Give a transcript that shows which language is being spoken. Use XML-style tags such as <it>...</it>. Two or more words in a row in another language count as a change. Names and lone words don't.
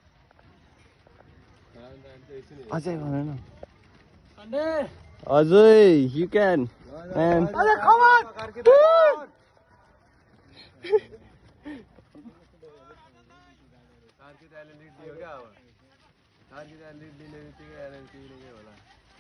<ne>अजय भन न।</ne> <en>अजय you can man.</en> <ne>अरे</ne> <en>come on</en> <ne>कारकी दाइले लिड दियो क्या अब। कारकी दाइले लिड दिने बित्तिकै एनएलसी ले के होला।</ne>